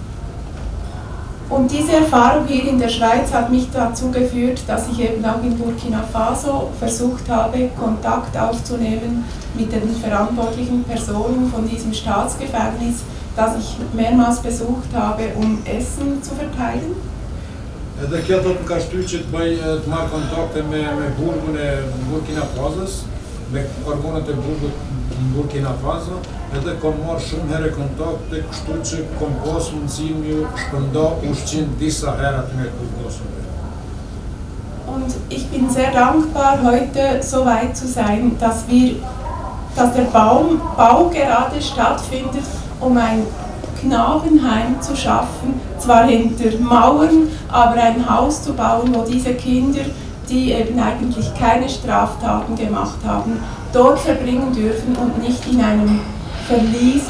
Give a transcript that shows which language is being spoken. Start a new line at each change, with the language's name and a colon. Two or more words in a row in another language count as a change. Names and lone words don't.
German: Und diese Erfahrung hier in der Schweiz hat mich dazu geführt, dass ich eben auch in Burkina Faso versucht habe, Kontakt aufzunehmen mit den verantwortlichen Personen von diesem Staatsgefängnis, das ich mehrmals besucht habe, um Essen zu verteilen.
Albanian: Edhe kjo do të ka shtyr që të marrë kontakte me burgun e Burkina Fasos, me organet e burgut në Burkina Faso, edhe kom marrë shumë herë kontakte, kështu që kom pas mundësinë ju shpërnda ushqim disa herat me burgosun.
German: Und ich bin sehr dankbar, heute so weit zu sein, dass der Bau gerade stattfindet, um ein Knabenheim zu schaffen, zwar hinter Mauern, aber ein Haus zu bauen, wo diese Kinder, die eben eigentlich keine Straftaten gemacht haben, dort verbringen dürfen und nicht in einem Verlies.